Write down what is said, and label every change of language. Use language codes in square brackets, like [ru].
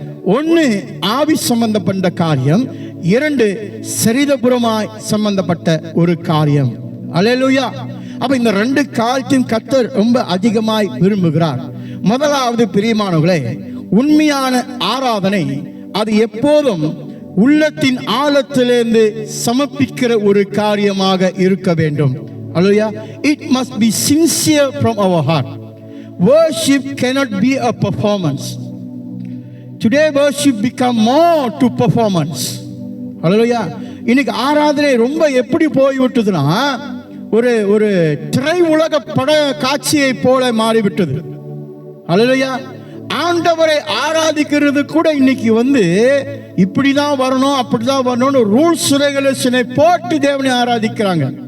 [ta] ஒன்று ஆவி சம்பந்தப்பட்ட காரியம், இரண்டு சரீரபுரமாய் சம்பந்தப்பட்ட ஒரு காரியம். அல்லேலூயா. அப்ப இந்த ரெண்டு காரியத்தையும் கர்த்தர் ரொம்ப அதிகமாய் விரும்புகிறார். முதலாவது பிரியமானவர்களே, உண்மையான ஆராதனை அது எப்போதும் உள்ளத்தின் ஆழத்திலிருந்து சமர்ப்பிக்கிற ஒரு காரியமாக இருக்க வேண்டும். அல்லேலூயா. [en] It must be sincere from our heart. Worship cannot be a performance. Today worship become more to performance. [ta] அல்லேலூயா. இன்னைக்கு ஆராதனை ரொம்ப எப்படி போய் விட்டதுன்னா ஒரு திரை உலக பட காட்சியை போல மாறிவிட்டது. அல்லேலூயா. ஆண்டவரை ஆராதிக்கிறது கூட இன்னைக்கு இப்படிதான் வரணும் அப்படிதான் வரணும்னு ரூல்ஸ் ரெகுலேஷனை போட்டு தேவனை ஆராதிக்கிறாங்க.